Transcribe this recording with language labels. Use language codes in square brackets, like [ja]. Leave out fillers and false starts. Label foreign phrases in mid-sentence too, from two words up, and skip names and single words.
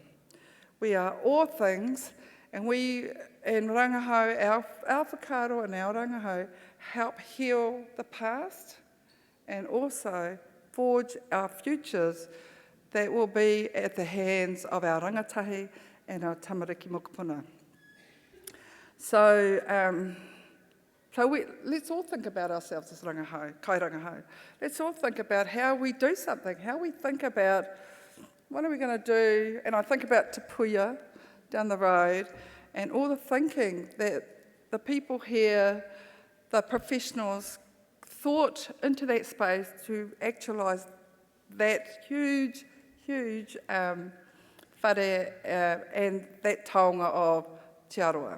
[en] We are all things, and we, in rangahau, our whakaaro and our rangahau help heal the past and also forge our futures that will be at the hands of our rangatahi and our [mi] tamariki mokopuna. [en] So, let's all think about ourselves as rangahau, [mi] kai rangahau. [en] Let's all think about how we do something, how we think about what are we going to do, and I think about Te Puia down the road, and all the thinking that the people here, the professionals, thought into that space to actualise that huge whare and that taonga of Te Aroa.